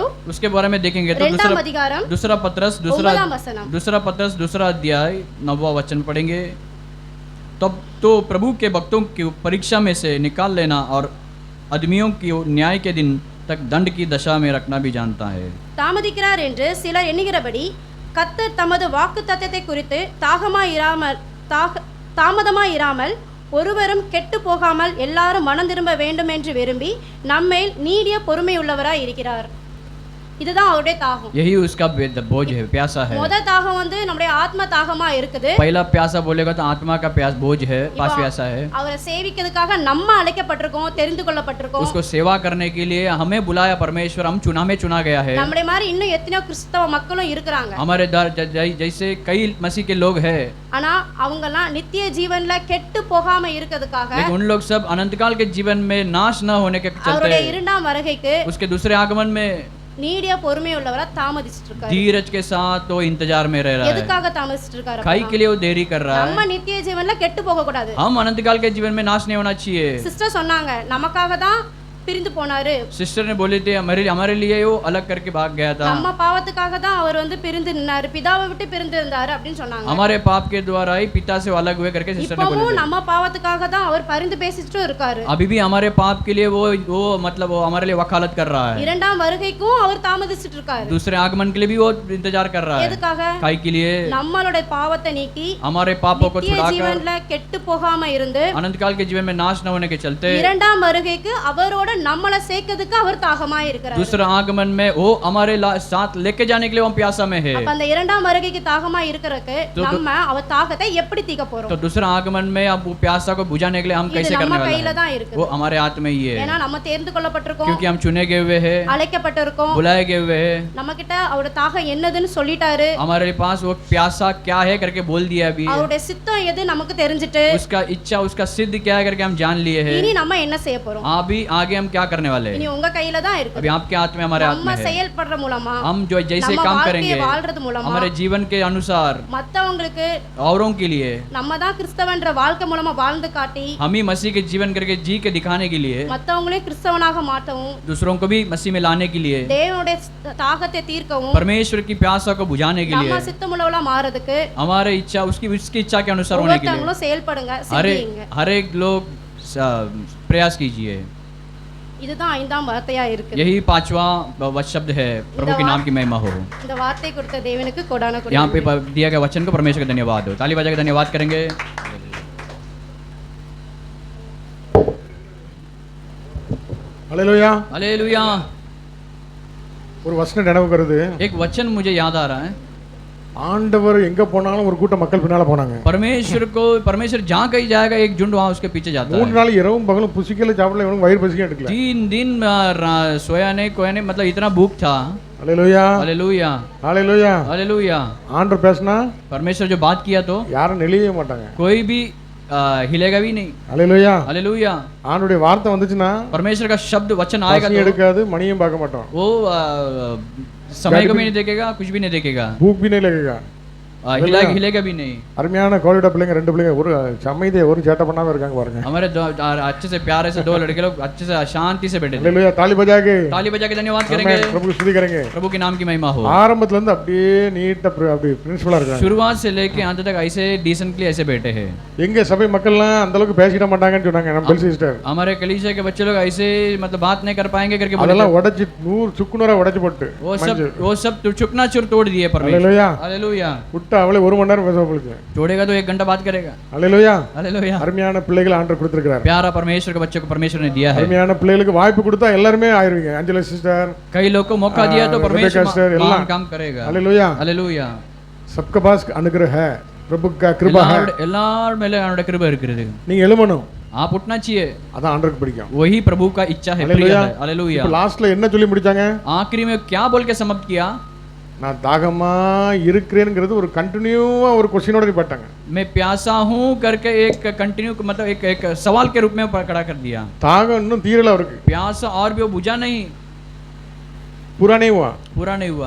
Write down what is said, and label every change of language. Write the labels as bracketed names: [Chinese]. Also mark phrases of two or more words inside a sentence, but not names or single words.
[Hindi] उसके बारे में देखेंगे तो [Tamil] இரண்டாம் அதிகாரம் [Hindi] दूसरा पत्रस 2 अध्याय 9वां वचन पढ़ेंगे। तब तो प्रभु के भक्तों की परीक्षा में से निकाल लेना और आदमियों की न्याय के दिन तक दंड की दशा में रखना भी जानता है। [Tamil] தாமதிக்கிறார் என்று சிலர் எண்ணுகிறபடி கர்த்தர் தமது வாக்குத்தத்தத்தை குறித்து தாமதமாயிராமல் ஒருவரும் கெட்டு போகாமல் எல்லாரும் மனம் திரும்ப வேண்டும் என்று விரும்பி நம்மேல் நீடிய பொறுமையுள்ளவராய் இருக்கிறார்। இதுதான் அவருடைய தாகம்। [Hindi] यही उसका बोझ है, प्यासा है। [Tamil] முதல் தாகம் வந்து நம்முடைய ஆத்ம தாகமா இருக்குது। [Hindi] पहला प्यासा बोलेगा तो आत्मा का बोझ है, प्यासा है। [Tamil] அவரை சேவிக்கிறதுக்காக நம்ம அழைக்கப்பட்டிருக்கோம், தெரிந்து கொள்ளப்பட்டிருக்கோம்। [Hindi] उसको सेवा करने के लिए हमें बुलाया परमेश्वर, हम चुना गया है। [Tamil] நம்மளே மாதிரி இன்னும் எத்தனையோ கிறிஸ்தவ மக்களும் இருக்கிறாங்க। [Hindi] हमारे जैसे कई मसीह के लोग हैं, [Tamil] ஆனா அவங்கலாம் நித்திய ஜீவன்ல கெட்டு போகாம இருக்கிறதுக்காக, [Hindi] लेकिन उन लोग सब अनंतकाल के जीवन में नाश न होने के चलते [Tamil] அவருடைய இரண்டாம் வருகைக்கு [Hindi] उसके दूसरे आगमन में [Tamil] நீடிய பொறுமையுள்ளவரா தாமதிச்சிட்டு இருக்காரு। [Hindi] धीरज के साथ वो इंतजार में रह रहा है। [Tamil] எதுக்காக தாமதிச்சிட்டு இருக்காரு? [Hindi] काई के लिए वो देरी कर रहा है। [Tamil] நம்ம நித்திய ஜீவன்ல கெட்டு போக கூடாது। [Hindi] हम अनंतकाल के जीवन में नाश नहीं होना चाहिए। [Tamil] சிஸ்டர் சொன்னாங்க, நமக்காக தான் பிரிந்து போனாரு। [Hindi] सिस्टर ने बोले थे हमारे लिए वो अलग करके भाग गया था। [Tamil] நம்ம பாவத்துக்காக தான் அவர் வந்து பிரிந்து நின்னாரு, பிதாவை விட்டு பிரிந்து இருந்தாரு அப்படினு சொன்னாங்க। [Hindi] हमारे पाप के द्वारा ही पिता से अलग हुए करके सिस्टर ने बोले थे। [Tamil] நம்ம பாவத்துக்காக தான் அவர் பரிந்து பேசிட்டு இருக்காரு। [Hindi] अभी भी हमारे पाप के लिए वो मतलब वो हमारे लिए वकालत कर रहा है। [Tamil] இரண்டாம் வருகைக்கும் அவர் தாமதிச்சிட்டு இருக்காரு। [Hindi] दूसरे आगमन के लिए भी वो इंतजार कर रहा है। [Tamil] எதுக்காக? [Hindi] काई के लिए [Tamil] நம்மளுடைய பாவத்தை நீக்கி [Hindi] हमारे पापों को छुड़ाकर [Tamil] ஜீவன்ல கெட்டு போகாம இருந்து [Hindi] अनंतकाल के जीवन में नाश न होने के चलते [Tamil] இரண்டாம் வருகைக்கு அவரோட நம்மளை சேர்க்கிறதுக்கு அவர் தாகமா இருக்கிறார்। [Hindi] दूसरा आगमन में वो हमारे साथ लेके जाने के लिए वो प्यासा में है। [Tamil] அப்ப அந்த இரண்டாம் வருகைக்கு தாகமா இருக்கறதுக்கு நம்ம அவர் தாகத்தை எப்படி தீக்க போறோம்? [Hindi] तो दूसरा आगमन में अब वो प्यासा को बुझाने के लिए हम कैसे करने वाले [Tamil] கையில தான் [Hindi] हैं? [Tamil] இருக்கு। [Hindi] वो हमारे हाथ में ही है। [Tamil] ஏனா நம்ம தேர்ந்து கொள்ளப்பட்டிருக்கோம், [Hindi] क्योंकि हम चुने गए हुए हैं, [Tamil] அழைக்கப்பட்டிருக்கோம், [Hindi] बुलाए गए हुए हैं। [Tamil] நம்மகிட்ட அவரோட தாகம் என்னதுன்னு சொல்லிட்டாரு। [Hindi] हमारे पास वो प्यासा क्या है करके बोल दिया। अभी [Tamil] அவருடைய சித்தம் எது நமக்கு தெரிஞ்சிட்டு, [Hindi] उसका इच्छा उसका सिद्ध क्या है करके हम जान लिए हैं। [Tamil] இனி நம்ம என்ன செய்ய போறோம்? [Hindi] अभी आगे हम क्या करने वाले [Tamil] இனி [Hindi] हैं? [Tamil] உங்க கையில தான் இருக்கு। [Hindi] अभी आपके हाथ में, हमारे हाथ [Tamil] நம்ம [Hindi] में है। [Tamil] செயல்படுற மூலமா, [Hindi] हम जो जैसे काम करेंगे [Tamil] வாழ்றது மூலமா, [Hindi] हमारे जीवन के अनुसार [Tamil] மத்தவங்களுக்கு [Hindi] औरों के लिए [Tamil] நம்ம தான் கிறிஸ்தவன்ற வாழ்க்கை மூலமா வாழ்ந்து காட்டி [Hindi] हम ही मसीह के जीवन करके जी के दिखाने के लिए, [Tamil] மத்தவங்களே கிறிஸ்தவனாக மாற்றவும், [Hindi] दूसरों को भी मसीह में लाने के लिए, [Tamil] தேவனுடைய தாகத்தை தீர்க்கவும், [Hindi] परमेश्वर की प्यासा को बुझाने के [Tamil] நம்ம [Hindi] लिए, [Tamil] சித்தமுள்ளவளா மாறதுக்கு [Hindi] हमारे इच्छा उसकी इच्छा के अनुसार होने के लिए [Tamil] ஒவ்வொருத்தங்களும் செயல்படுங்க, [Hindi] हर [Tamil] செய்யுங்க। [Hindi] एक लोग प्रयास कीजिए। [Tamil] இதுதான் ஐந்தாம் வார்த்தையா இருக்கு। [Hindi] यही पांचवा शब्द है। प्रभु के नाम की महिमा हो। [Tamil] இந்த வார்த்தை கொடுத்த தேவனுக்கு கொடான கொடி। [Hindi] यहाँ पे दिया गया वचन को परमेश्वर का धन्यवाद हो। ताली बजा के धन्यवाद करेंगे। [Tamil] ஹalleluya. [Hindi] हालेलुया। [Tamil] ஒரு வசனம் நினைவுக்கு வருது. [Hindi] एक वचन मुझे याद आ रहा है, [Tamil] ஆண்டவர் எங்க போனாலும் ஒரு கூட்டம் மக்கள் பின்னால போனாங்க. [Hindi] परमेश्वर जहाँ कहीं जाएगा एक झुंड वहाँ उसके पीछे जाता है। [Tamil] 3 நாள் இரவும் பகலும் புசிக்கல சாப்பிடல இவனுக்கு வயிறு பசிக்க எடுக்கல. [Hindi] 3 दिन सोया नहीं कोया नहीं, मतलब इतना भूख था। [Tamil] ஹalleluya. [Hindi] हालेलुया [Tamil] ஹalleluya. [Hindi] हालेलुया। [Tamil] ஆண்டவர் பேசினா [Hindi] परमेश्वर जो बात किया तो [Tamil] யாரும் நெளியவே மாட்டாங்க. [Hindi] कोई भी हिलेगा भी नहीं। [Tamil] ஹalleluya. [Hindi] हालेलुया। [Tamil] ஆண்டவருடைய வார்த்தை வந்துச்சுன்னா [Hindi] परमेश्वर का शब्द वचन आएगा [Tamil] பசி [Hindi] तो [Tamil] எடுக்காது, மணியும் பார்க்க மாட்டோம். [Hindi] वो समय को भी नहीं देखेगा, कुछ भी नहीं देखेगा, भूख भी नहीं लगेगा, हिलेगा भी नहीं। [Tamil] அருமையான கோலிட பிள்ளைங்க 2 பிள்ளைங்க ஒரு சமைதே ஒரு சேட்டை பண்ணாம இருக்காங்க பாருங்க. [Hindi] हमारे अच्छे से प्यारे से 2 लड़के लोग अच्छे से शांति से बैठे थे। हालेलुया। ताली बजा के धन्यवाद करेंगे, प्रभु की स्तुति करेंगे, प्रभु के नाम की महिमा हो। [Tamil] ஆரம்பத்துல இருந்து அப்படியே நீட்டா அப்படி பிரின்சிபலா இருக்காங்க. [Hindi] शुरुआत से लेके अंत तक ऐसे डिसेंटली ऐसे बैठे हैं। [Tamil] எங்க சபை மக்கள்லாம் அந்த அளவுக்கு பேசிட மாட்டாங்கன்னு சொன்னாங்க நம்ம பெல் சிஸ்டர். [Hindi] हमारे कलीसिया के बच्चे लोग ऐसे मतलब बात नहीं कर पाएंगे करके [Tamil] அதெல்லாம் உடைச்சு 100 சுக்குநூறா உடைச்சு போட்டு [Hindi] वो सब चुकना चुर तोड़ दिए परमेश्वर। हालेलुया। हालेलुया। [Tamil] விட்டா அவளே 1 மணி நேரம் பேச போகுது, [Hindi] छोड़ेगा तो 1 घंटा बात करेगा। हालेलुया। हालेलुया। [Tamil] அருமையான பிள்ளைகளை ஆண்டவர் கொடுத்திருக்கார். [Hindi] प्यारा परमेश्वर के बच्चों को परमेश्वर ने दिया है। [Tamil] அருமையான பிள்ளைகளுக்கு வாய்ப்பு கொடுத்தா எல்லாரும் ஆயிருவீங்க. अंजलि சிஸ்டர், [Hindi] कई लोग को मौका दिया तो परमेश्वर महान काम करेगा। हालेलुया। हालेलुया। सबका पास अनुग्रह है, प्रभु का कृपा है, [Tamil] எல்லார் மேல அவருடைய கிருபை இருக்குது। நீங்க எழுமணும், [Hindi] आप उठना चाहिए, [Tamil] அதான் ஆண்டவருக்கு பிடிக்கும், [Hindi] वही प्रभु का इच्छा है, प्रिय है। हालेलुया। [Tamil] இப்போ லாஸ்ட்ல என்ன சொல்லி முடிச்சாங்க? [Hindi] आखिरी में क्या बोल के समाप्त किया? [Tamil] நான் தாகமா இருக்கிறேன்ங்கிறது ஒரு கண்டினியூவா ஒரு क्वेश्चनோட நிப்பாட்டாங்க. [Hindi] मैं प्यासा हूं करके एक कंटिन्यू मतलब एक सवाल के रूप में खड़ा कर दिया। தாகம் இன்னும் தீரல அவருக்கு, प्यासा और भी वो बुझा नहीं, पूरा नहीं हुआ, पूरा नहीं हुआ।